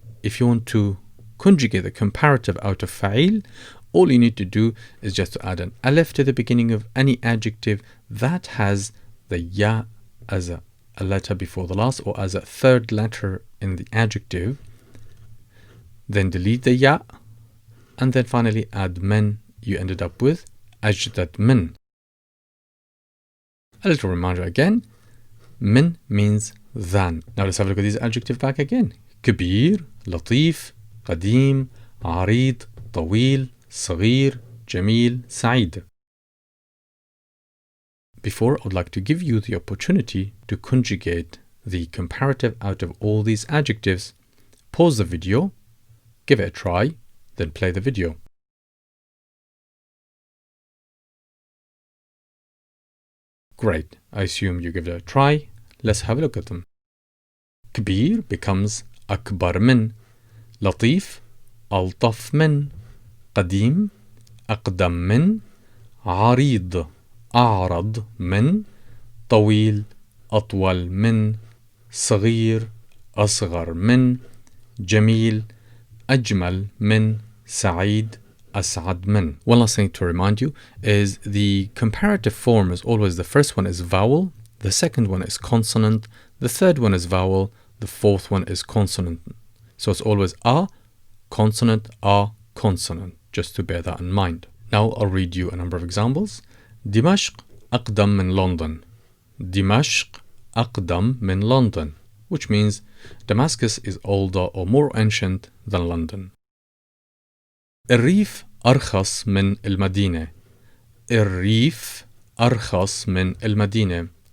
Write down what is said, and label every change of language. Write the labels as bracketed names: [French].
[English] If you want to conjugate the comparative out of fa'il, all you need to do is just to add an alif to the beginning of any adjective that has the ya as a letter before the last or as a third letter in the adjective. Then delete the ya, and then finally add min. You ended up with ajdad min. A little reminder again, min means than. Now let's have a look at these adjectives back again. [Arabic] كبير, لطيف, قديم, عريض, طويل, صغير, جميل, سعيد. [English] Before, I would like to give you the opportunity to conjugate the comparative out of all these adjectives. Pause the video, give it a try, then play the video. Great, I assume you give it a try. Let's have a look at them. [Arabic] كبير becomes أكبر من. لطيف ألطف من. قديم أقدم من. عريض أعرض من. طويل أطول من. صغير أصغر من. جميل أجمل من. سعيد أسعد من. [English] One last thing to remind you is the comparative form is always the first one is vowel, the second one is consonant, the third one is vowel, the fourth one is consonant. So it's always a consonant, a consonant, just to bear that in mind. Now I'll read you a number of examples. [Arabic] دمشق أقدم من London. دمشق أقدم من [English] London, which means Damascus is older or more ancient than London. [Arabic] الريف أرخص من المدينة. الريف أرخص من المدينة.